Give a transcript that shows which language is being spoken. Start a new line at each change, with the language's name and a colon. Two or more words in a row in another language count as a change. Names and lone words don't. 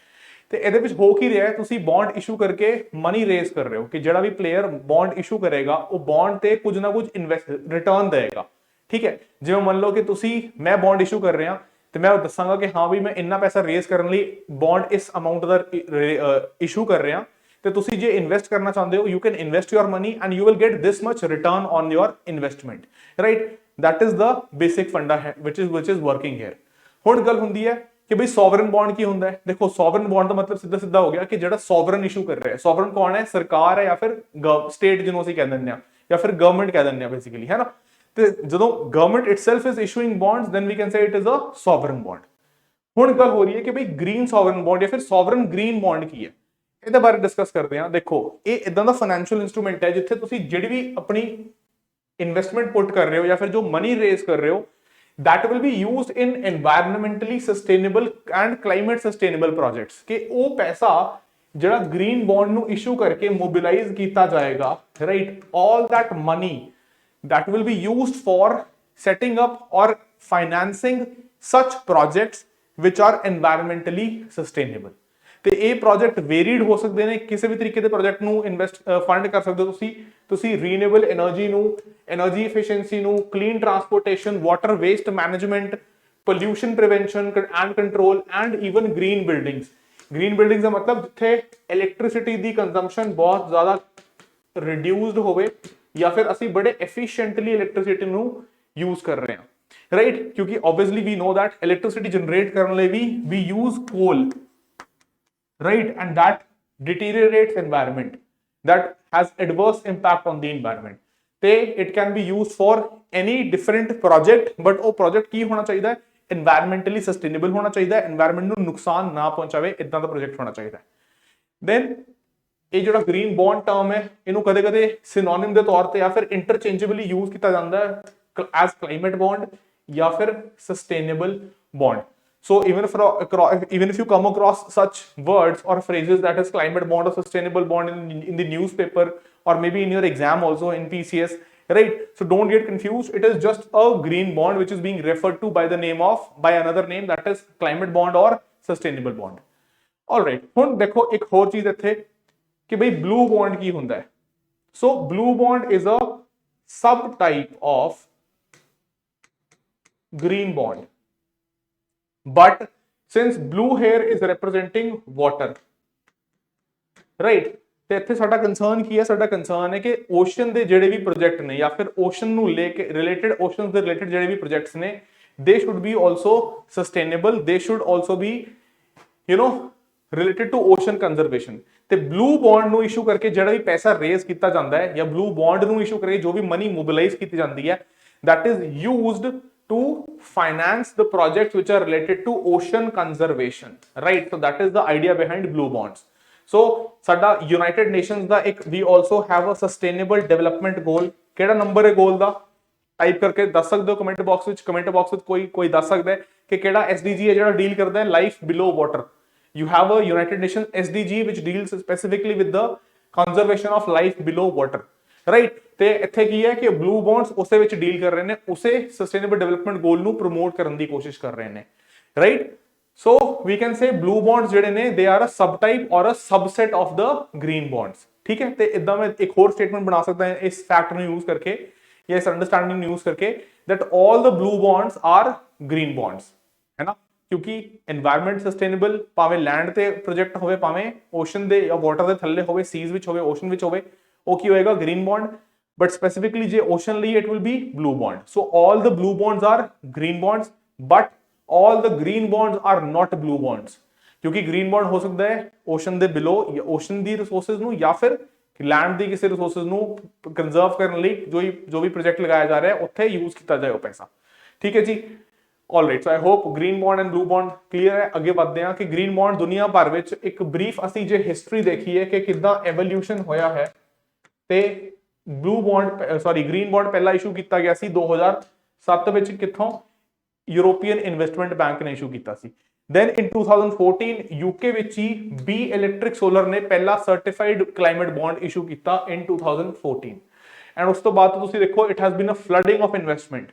Punjabi: ਤੇ ਇਹਦੇ ਵਿੱਚ ਹੋ ਕੀ ਰਿਹਾ ਹੈ, ਤੁਸੀਂ
English: bond issue
Punjabi: ਕਰਕੇ
English: money raise
Punjabi: ਕਰ ਰਹੇ ਹੋ ਕਿ ਜਿਹੜਾ ਵੀ ਪਲੇਅਰ
English: bond issue
Punjabi: ਕਰੇਗਾ ਉਹ ਬੌਂਡ ਤੇ ਕੁਝ ਨਾ ਕੁਝ ਰਿਟਰਨ ਦੇਗਾ, ਠੀਕ ਹੈ। ਜਿਵੇਂ ਮੰਨ ਲਓ ਕਿ ਮੈਂ
English: bond issue
Punjabi: ਕਰ ਰਿਹਾ ਤੇ ਮੈਂ ਦੱਸਾਂਗਾ ਕਿ ਹਾਂ ਵੀ ਮੈਂ ਇੰਨਾ ਪੈਸਾ ਰੇਜ਼ ਕਰਨ ਲਈ ਬੌਂਡ ਇਸ ਅਮਾਉਂਟ ਦਾ ਇਸ਼ੂ ਕਰ ਰਿਹਾ, ਤੇ ਤੁਸੀਂ ਜੇ ਇਨਵੈਸਟ ਕਰਨਾ ਚਾਹੁੰਦੇ ਹੋ
English: you can invest your money and you will get this much return on your investment,
Punjabi: ਰਾਈਟ।
English: that is the basic funda है which is working here।
Punjabi: ਹੁਣ ਗੱਲ ਹੁੰਦੀ ਹੈ ਕਿ ਬਈ
English: sovereign bond
Punjabi: ਕੀ ਹੁੰਦਾ ਹੈ। ਦੇਖੋ,
English: sovereign bond
Punjabi: ਦਾ ਮਤਲਬ ਸਿੱਧਾ ਹੋ ਗਿਆ ਕਿ ਜਿਹੜਾ
English: sovereign issue
Punjabi: ਕਰ ਰਿਹਾ ਹੈ। ਸੋਵਰਨ ਕੌਣ ਹੈ? ਸਰਕਾਰ ਹੈ ਜਾਂ ਫਿਰ ਸਟੇਟ ਜਿਹਨੂੰ ਅਸੀਂ ਕਹਿ ਦਿੰਦੇ ਆ, ਜਾਂ ਫਿਰ ਗਵਰਨਮੈਂਟ ਕਹਿ ਦਿੰਦੇ ਆ ਬੇਸਿਕਲੀ, ਹੈ ਨਾ। ਤੇ ਜਦੋਂ
English: government itself is issuing bonds then we can say it is a sovereign bond.
Punjabi: ਹੁਣ ਗੱਲ ਹੋ ਰਹੀ ਹੈ ਕਿ ਬਈ
English: green sovereign bond
Punjabi: ਜਾਂ ਫਿਰ
English: sovereign green bond
Punjabi: ਕੀ ਹੈ, ਇਹਦੇ ਬਾਰੇ ਡਿਸਕਸ ਕਰਦੇ ਹਾਂ। ਦੇਖੋ, ਇਹ ਇਦਾਂ ਦਾ
English: financial instrument
Punjabi: ਹੈ ਜਿੱਥੇ ਤੁਸੀਂ ਜਿਹੜੀ ਵੀ ਆਪਣੀ
English: investment put
Punjabi: ਕਰ ਰਹੇ ਹੋ ਜਾਂ ਫਿਰ ਜੋ
English: money raise
Punjabi: ਕਰ ਰਹੇ ਹੋ,
English: that will be used in environmentally sustainable and climate sustainable projects।
Punjabi: ਕਿ ਉਹ ਪੈਸਾ ਜਿਹੜਾ
English: green bond
Punjabi: ਨੂੰ ਇਸ਼ੂ ਕਰਕੇ ਮੋਬਿਲਾਈਜ਼ ਕੀਤਾ ਜਾਏਗਾ, ਰਾਈਟ,
English: all that money that will be used for setting up or financing such projects which are environmentally sustainable।
Punjabi: ਤੇ ਇਹ
English: project varied
Punjabi: ਹੋ ਸਕਦੇ ਨੇ, ਕਿਸੇ ਵੀ ਤਰੀਕੇ ਦੇ ਪ੍ਰੋਜੈਕਟ ਨੂੰ ਫੰਡ ਕਰ ਸਕਦੇ ਹੋ ਤੁਸੀਂ
English: renewable energy
Punjabi: ਨੂੰ,
English: energy efficiency
Punjabi: ਨੂੰ,
English: clean transportation, water waste management, pollution prevention and control and even green buildings. green buildings
Punjabi: ਦਾ ਮਤਲਬ ਜਿੱਥੇ ਇਲੈਕਟ੍ਰਿਸਿਟੀ ਦੀ ਕੰਜ਼ੰਪਸ਼ਨ ਬਹੁਤ ਜ਼ਿਆਦਾ ਰਿਡਿਊਸਡ ਹੋਵੇ ਜਾਂ ਫਿਰ ਅਸੀਂ ਬੜੇ
English: efficiently electricity
Punjabi: ਨੂੰ ਯੂਜ਼ ਕਰ ਰਹੇ ਹਾਂ, ਰਾਈਟ।
English: ਕਿਉਂਕਿ obviously we know that electricity generate
Punjabi: ਕਰਨ ਲਈ ਵੀ
English: we use coal, right, and that deteriorates environment, that has adverse impact on the environment। ਤੇ it can be used for any different project, but
Punjabi: ਉਹ project ਕੀ ਹੋਣਾ ਚਾਹੀਦਾ ਹੈ?
English: environmentally sustainable
Punjabi: ਹੋਣਾ ਚਾਹੀਦਾ ਹੈ, environment ਨੂੰ ਨੁਕਸਾਨ ਨਾ ਪਹੁੰਚਾਵੇ, ਇਦਾਂ ਦਾ ਪ੍ਰੋਜੈਕਟ ਹੋਣਾ ਚਾਹੀਦਾ ਹੈ। then ਇਹ ਜਿਹੜਾ
English: green bond term
Punjabi: ਹੈ ਇਹਨੂੰ ਕਦੇ ਸਿਨੋਨਿਮ ਦੇ ਤੌਰ ਤੇ ਜਾਂ ਫਿਰ
English: interchangeably use
Punjabi: ਕੀਤਾ ਜਾਂਦਾ ਹੈ
English: as climate bond
Punjabi: ਜਾਂ ਫਿਰ
English: sustainable bond. So even if you come across such words or phrases that is climate bond or sustainable bond in the newspaper or maybe in your exam also in PCS, right? So don't get confused. It is just a green bond which is being referred to by another name, that is climate bond or sustainable bond। All right,
Punjabi: ਹੁਣ ਦੇਖੋ ਇੱਕ ਹੋਰ ਚੀਜ਼ ਇੱਥੇ ਕਿ ਬਈ
English: blue bond
Punjabi: ਕੀ ਹੁੰਦਾ ਹੈ।
English: So blue bond is a subtype of green bond, but since blue here is representing water, right,
Punjabi: ਤੇ ਇੱਥੇ ਸਾਡਾ ਕੰਸਰਨ ਕੀ ਹੈ? ਸਾਡਾ ਕੰਸਰਨ ਹੈ ਕਿ ਓਸ਼ਨ ਦੇ ਜਿਹੜੇ ਵੀ ਪ੍ਰੋਜੈਕਟ ਨੇ ਜਾਂ ਫਿਰ ਓਸ਼ਨ ਨੂੰ ਲੈ ਕੇ ਰਿਲੇਟਡ, ਓਸ਼ਨਸ ਦੇ ਰਿਲੇਟਡ ਜਿਹੜੇ ਵੀ ਪ੍ਰੋਜੈਕਟਸ ਨੇ
English: they should be also sustainable, they should also be related to ocean conservation.
Punjabi: ਤੇ ਬਲੂ ਬੌਂਡ ਨੂੰ ਇਸ਼ੂ ਕਰਕੇ ਜਿਹੜਾ ਵੀ ਪੈਸਾ ਰੇਜ਼ ਕੀਤਾ ਜਾਂਦਾ ਹੈ ਜਾਂ ਬਲੂ ਬੌਂਡ ਨੂੰ ਇਸ਼ੂ ਕਰਕੇ ਜੋ ਵੀ
English: money mobilise
Punjabi: ਕੀਤੀ ਜਾਂਦੀ ਹੈ,
English: that is used to finance the projects which are related to ocean conservation, right? So that is the idea behind blue bonds. So
Punjabi: ਸਾਡਾ United Nations ਦਾ ਇੱਕ
English: we also have a sustainable development goal।
Punjabi: ਕਿਹੜਾ ਨੰਬਰ ਹੈ ਗੋਲ ਦਾ? ਟਾਈਪ ਕਰਕੇ ਦੱਸ ਸਕਦੇ ਹੋ
English: comment box
Punjabi: ਵਿੱਚ।
English: comment box
Punjabi: ਵਿੱਚ ਕੋਈ ਦੱਸ ਸਕਦਾ ਹੈ ਕਿ ਕਿਹੜਾ SDG ਹੈ ਜਿਹੜਾ ਡੀਲ ਕਰਦਾ ਹੈ
English: life below water. You have a United Nations SDG which deals specifically with the conservation of life below water, right?
Punjabi: ਤੇ ਇੱਥੇ ਕੀ ਹੈ ਕਿ
English: blue bonds
Punjabi: ਉਸੇ ਵਿੱਚ ਡੀਲ ਕਰ ਰਹੇ ਨੇ, ਉਸੇ
English: sustainable development goal
Punjabi: ਨੂੰ ਪ੍ਰਮੋਟ ਕਰਨ ਦੀ ਕੋਸ਼ਿਸ਼ ਕਰ ਰਹੇ ਨੇ,
English: right? So we can say blue bonds
Punjabi: ਜਿਹੜੇ ਨੇ
English: they are a subtype or a subset of the green bonds,
Punjabi: ਠੀਕ ਹੈ? ਤੇ ਇਦਾਂ ਮੈਂ ਇੱਕ ਹੋਰ ਸਟੇਟਮੈਂਟ ਬਣਾ ਸਕਦਾ ਹਾਂ ਇਸ ਫੈਕਟ ਨੂੰ ਯੂਜ਼ ਕਰਕੇ ਜਾਂ ਇਸ ਅੰਡਰਸਟੈਂਡਿੰਗ ਨੂੰ ਯੂਜ਼ ਕਰਕੇ
English: that all the blue bonds are green bonds,
Punjabi: ਹੈ ਨਾ? ਕਿਉਂਕਿ
English: environment sustainable
Punjabi: ਭਾਵੇਂ ਲੈਂਡ ਤੇ ਪ੍ਰੋਜੈਕਟ ਹੋਵੇ ਭਾਵੇਂ ਓਸ਼ਨ ਦੇ ਜਾਂ ਵਾਟਰ ਦੇ ਥੱਲੇ ਹੋਵੇ, ਸੀਜ਼ ਵਿੱਚ ਹੋਵੇ, ਓਸ਼ਨ ਵਿੱਚ ਹੋਵੇ, ਉਹ ਕੀ ਹੋਏਗਾ?
English: green bond. but specifically
Punjabi: ਜੇ ਓਸ਼ਨ ਲਈ
English: it will be blue bond. so all the blue bonds are green bonds but all the green bonds are not blue bonds,
Punjabi: ਕਿਉਂਕਿ ਗ੍ਰੀਨ ਬੌਂਡ ਹੋ ਸਕਦਾ ਹੈ ਓਸ਼ਨ ਦੇ ਬਿਲੋ ਜਾਂ ਓਸ਼ਨ ਦੀ ਰਿਸੋਰਸਸ ਨੂੰ ਜਾਂ ਫਿਰ ਲੈਂਡ ਦੀ ਕਿਸੇ ਰਿਸੋਰਸਸ ਨੂੰ ਕੰਜ਼ਰਵ ਕਰਨ ਲਈ ਜੋ ਵੀ ਪ੍ਰੋਜੈਕਟ ਲਗਾਇਆ ਜਾ ਰਿਹਾ ਹੈ ਉੱਥੇ ਯੂਜ਼ ਕੀਤਾ ਜਾਏ ਉਹ ਪੈਸਾ, ਠੀਕ ਹੈ ਜੀ।
English: Alright, so I hope green bond and blue bond clear ਹੈ।
Punjabi: ਅੱਗੇ ਵਧਦੇ ਹਾਂ ਕਿ
English: green bond
Punjabi: ਦੁਨੀਆ ਭਰ ਵਿੱਚ ਇੱਕ ਬਰੀਫ ਅਸੀਂ ਜੇ ਹਿਸਟਰੀ ਦੇਖੀਏ ਕਿ ਕਿੱਦਾਂ ਐਵੋਲੂਸ਼ਨ ਹੋਇਆ ਹੈ, ਤੇ
English: green bond
Punjabi: ਪਹਿਲਾ ਇਸ਼ੂ ਕੀਤਾ ਗਿਆ ਸੀ 2007 ਵਿੱਚ। ਕਿੱਥੋਂ? ਯੂਰੋਪੀਅਨ ਇਨਵੈਸਟਮੈਂਟ ਬੈਂਕ ਨੇ ਇਸ਼ੂ ਕੀਤਾ ਸੀ।
English: then in 2014
Punjabi: UK ਵਿੱਚ ਹੀ B ਇਲੈਕਟ੍ਰਿਕ ਸੋਲਰ ਨੇ ਪਹਿਲਾ
English: certified climate bond
Punjabi: ਇਸ਼ੂ ਕੀਤਾ
English: in 2014 and
Punjabi: ਉਸ ਤੋਂ ਬਾਅਦ ਤੁਸੀਂ ਦੇਖੋ
English: it has been a flooding of investment.